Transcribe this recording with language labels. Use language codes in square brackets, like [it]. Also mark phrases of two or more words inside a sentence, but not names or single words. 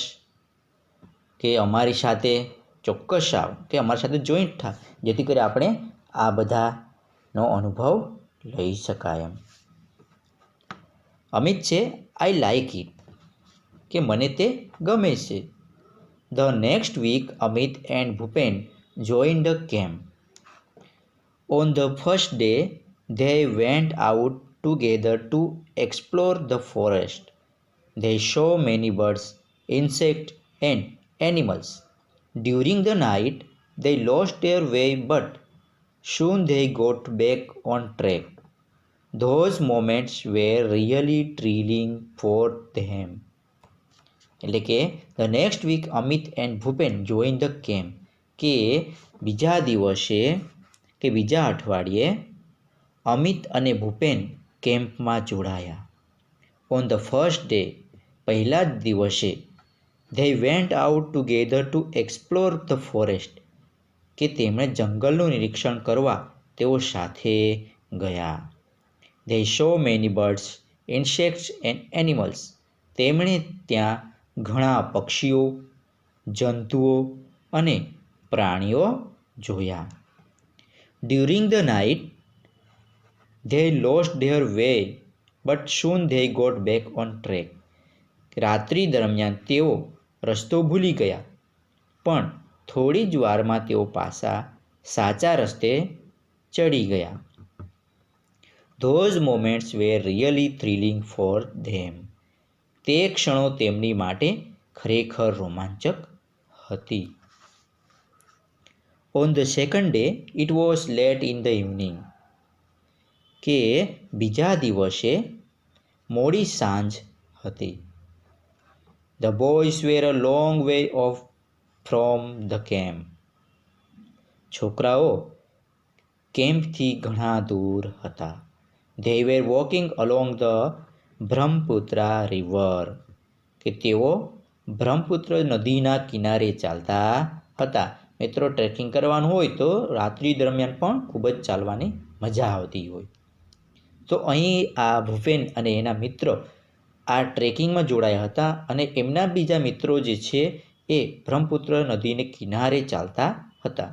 [gu] કે અમારી સાથે ચોક્કસ આવ, કે અમારી સાથે જોઈન્ટ થા, જેથી કરી આપણે આ બધાનો અનુભવ લઈ શકાય એમ. અમિત છે, [en] I like it. [gu] કે મને તે ગમે છે. [en] the next week Amit and Bhupen join the camp. on the first day they went out together to explore the forest. They saw many birds, insects and animals. During the night they lost their way, but soon they got back on track. Those moments were really thrilling for them. [gu] એટલે કે [en] the next week Amit and Bhupen join the camp. [gu] કે બીજા દિવસે કે બીજા અઠવાડિયે અમિત અને ભૂપેન કેમ્પમાં જોડાયા. [en] on the first day, [gu] પહેલા જ દિવસે [en] they went out together to explore the forest. [gu] કે તેમણે જંગલનું નિરીક્ષણ કરવા તેઓ સાથે ગયા. [en] they saw many birds, insects and animals. [gu] તેમણે ત્યાં ઘણા પક્ષીઓ, જંતુઓ અને પ્રાણીઓ જોયા. [en] during the night they lost their way, but soon they got back on track. [gu] રાત્રિ દરમિયાન તેઓ રસ્તો ભૂલી ગયા, પણ થોડી જ વારમાં તેઓ પાછા સાચા રસ્તે ચડી ગયા. [en] Those moments were really thrilling for them. [gu] તે ક્ષણો તેમની માટે ખરેખર રોમાંચક હતી. [en] On the second day, it was late in the evening. [gu] કે બીજા દિવસે મોડી સાંજ હતી. [en] The boys were a long way off from the camp. [gu] છોકરાઓ કેમ્પથી ઘણા દૂર હતા. [en] They were walking along the બ્રહ્મપુત્રા river. [gu] કે તેઓ બ્રહ્મપુત્ર નદીના કિનારે ચાલતા હતા. મિત્રો, ટ્રેકિંગ કરવાનું હોય તો રાત્રિ દરમિયાન પણ ખૂબ જ ચાલવાની મજા આવતી હોય. તો અહીં આ ભૂપેન અને એના મિત્રો આ ટ્રેકિંગમાં જોડાયા હતા અને એમના બીજા મિત્રો જે છે એ બ્રહ્મપુત્ર નદીને કિનારે ચાલતા હતા.